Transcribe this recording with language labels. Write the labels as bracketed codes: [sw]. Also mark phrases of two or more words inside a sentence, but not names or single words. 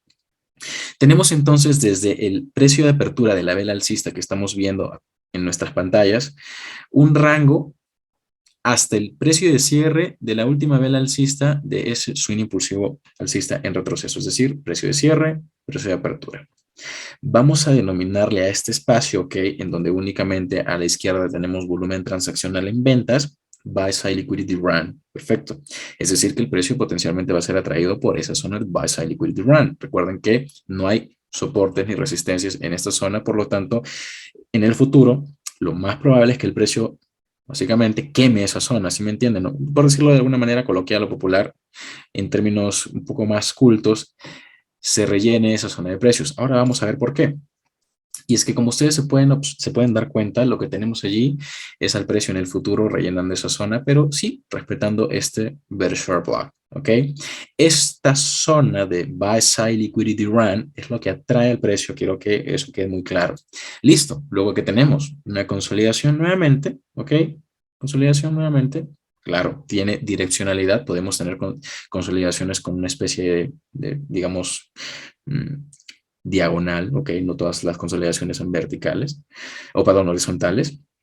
[es] Tenemos entonces desde el precio de apertura de la vela alcista que estamos viendo en nuestras pantallas, un rango hasta el precio de cierre de la última vela alcista de ese swing impulsivo alcista en retroceso, es decir, precio de cierre, precio de apertura. Vamos a denominarle a este espacio, ¿ok? En donde únicamente a la izquierda tenemos volumen transaccional en ventas, [en] buy side liquidity run. [es] Perfecto. Es decir, que el precio potencialmente va a ser atraído por esa zona de [en] buy side liquidity run. [es] Recuerden que no hay soportes ni resistencias en esta zona, por lo tanto, en el futuro, lo más probable es que el precio básicamente queme esa zona, ¿sí me entienden? ¿No? Por decirlo de alguna manera coloquial o popular, en términos un poco más cultos, se rellene esa zona de precios. Ahora vamos a ver por qué. Y es que como ustedes se pueden dar cuenta, lo que tenemos allí es al precio en el futuro rellenando esa zona, pero sí respetando este [en] bear short block, [es] ¿ok? Esta zona de [en] buy side liquidity run [es] es lo que atrae al precio, quiero que eso quede muy claro. Listo, luego que tenemos una consolidación nuevamente, ¿ok? Consolidación nuevamente, claro, tiene direccionalidad, podemos tener consolidaciones con una especie digamos, diagonal, ok, no todas las consolidaciones son verticales, o perdón, horizontales.